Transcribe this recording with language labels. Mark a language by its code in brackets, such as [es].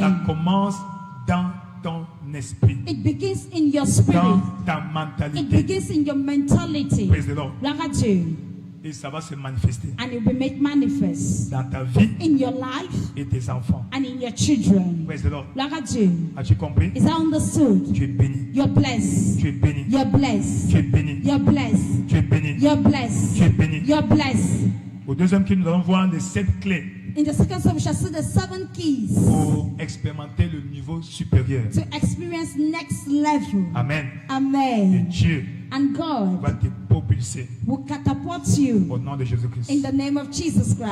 [fr] Ça commence dans ton esprit, [en] It begins in your spirit. [fr] dans ta [en] It [fr] mentalité. [en] begins in your mentality. Praise the Lord. [fr] Gloire à Dieu. Et ça va se manifester [en] And it will be made manifest [fr] dans ta vie [en] in your life [fr] et tes enfants. [en] and in your children. Praise the Lord. [fr] Gloire à Dieu. As-tu compris? [en] Is that understood? [fr] Tu es béni. [en] You're blessed. [fr] Tu es béni. [en] You're blessed. [fr] Tu es béni. [en] You're blessed. [fr] Tu es béni. [en] You're blessed. [fr] Tu es béni. [en] You're blessed. [fr] Au deuxième culte, nous allons voir les 7 clés [en] In the second service, we shall see the 7 keys [fr] pour expérimenter le niveau supérieur. [en] to experience next level. [fr] Amen. Et [en] Amen. [fr] Dieu [en] And God [fr] va te propulser [en] will catapult you [fr] au nom de Jésus-Christ. [en] in the name of Jesus Christ.